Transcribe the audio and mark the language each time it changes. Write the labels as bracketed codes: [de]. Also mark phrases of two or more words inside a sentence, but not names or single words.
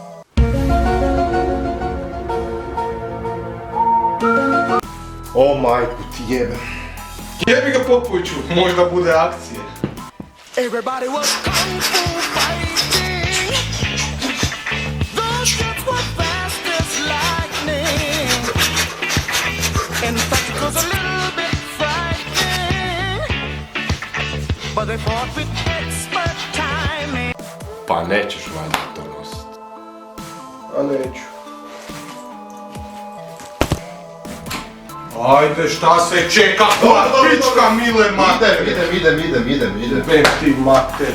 [bs] O majku ti jebe. Jebi ga Popoviću, možda bude akcije. [en] Everybody was kung fu fighting. Those kids were fast as lightning. In fact, it was a little bit frightening. But they fought with expert timing. [bs] Pa nećeš valjda to nosit. A neću. Ajde, šta se čeka, koja pička mile mater! Idem. Bek ti mater!